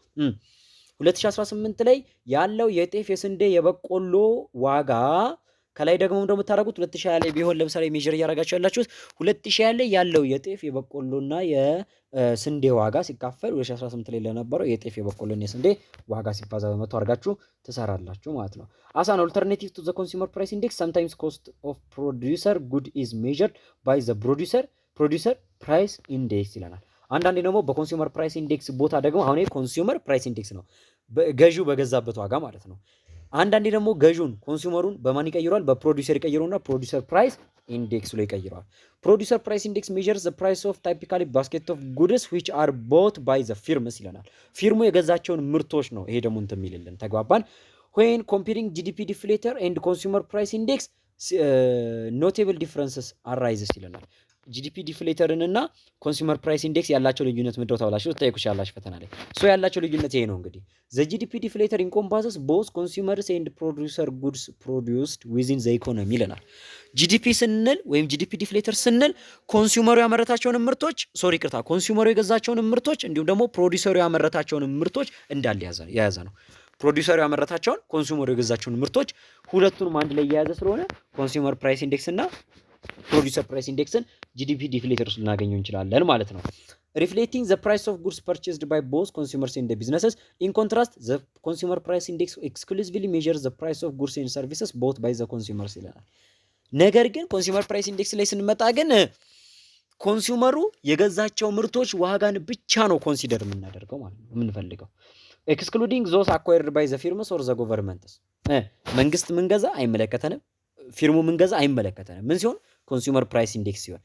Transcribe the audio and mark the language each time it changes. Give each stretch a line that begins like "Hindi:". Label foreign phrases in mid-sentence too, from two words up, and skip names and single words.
Amharic: 2018 ላይ ያለው የጤፍ የስንዴ የበቆሎ ዋጋ ከላይ ደግሞ እንደምታደርጉት 2020 ላይ ቢሆን ለምሳሌ ሜጀር እያደረጋችሁ ያላችሁት 2020 ላይ ያለው የጤፍ የበቆሎና የስንዴ ዋጋ ሲካፈል 2018 ላይ ለነበረው የጤፍ የበቆሎና የስንዴ ዋጋ ሲባዛ በመቶ አድርጋችሁ ትሰራላችሁ ማለት ነው።
English: as an alternative to the consumer price index
Amharic: sometimes cost of producer good is measured by the producer price index ይለናል። አንዳንዴ ደግሞ በኮንሱመር ፕራይስ ኢንዴክስ ቦታ ደግሞ አሁን
English: consumer price index
Amharic: ነው ገዢው በገዛበት ዋጋ ማለት ነው። አንዳንዴ ደግሞ ገዢውን ኮንሱመሩን በማን ይቀይረዋል? በፕሮዲውሰር ይቀይረውና
English: producer price index
Amharic: ላይ ይቀይረዋል።
English: producer price index measures the price of typically basket of goods which are bought by the firms
Amharic: ይለናል። ፊርሙ የገዛቸውን ምርቶች ነው። ይሄ ደግሞ እንትን የሚልልን ተግባባን።
English: when comparing GDP deflator and consumer price index notable differences arises
Amharic: ይለናል።
English: GDP deflator
Amharic: እና
English: consumer price index
Amharic: ያላቸው ልዩነት ምንድነው ተብላችሁ ትጠይቁሽ ያላችሁ ፈተና ላይ ሶ ያላቸው ልዩነት ይሄ ነው እንግዲህ
English: the GDP deflator encompasses both consumers and producer goods produced within the economy
Amharic: ይለናል። ጂዲፒ ስንል ወይም
English: GDP deflator
Amharic: ስንል ኮንሱመሩ ያመረታቸውን ምርቶች ኮንሱመሩ የገዛቸውን ምርቶች እንዲሁም ደግሞ ፕሮዲውሰሩ ያመረታቸውን ምርቶች እንዳለ የያዘ ነው። ፕሮዲውሰሩ ያመረታቸውን ኮንሱመሩ የገዛቸውን ምርቶች ሁለቱንም አንድ ላይ የያዘ ስለሆነ
English: consumer price index
Amharic: እና
English: producer price index GDP deflator
Amharic: ልናገኘው እንችላለን ማለት ነው።
English: reflecting the price of goods purchased by both consumers and the businesses. In contrast, the consumer price index exclusively measures the price of goods and services bought by the consumers
Amharic: ይላል። ነገር ግን
English: consumer price index
Amharic: ላይ ስንመጣ ግን ኮንሱመሩ የገዛቸው ምርቶች ዋጋን ብቻ ነው ኮንሲደር የምናደርገው ማለት ነው የምንፈልገው።
English: excluding those acquired by the firms or the governments
Amharic: መንግስት ምን ገዛ አይመለከተንም፣ ፊርሙ ምን ገዛ አይመለከተንም። ምን ሲሆን
English: consumer price index
Amharic: ሲሆን፣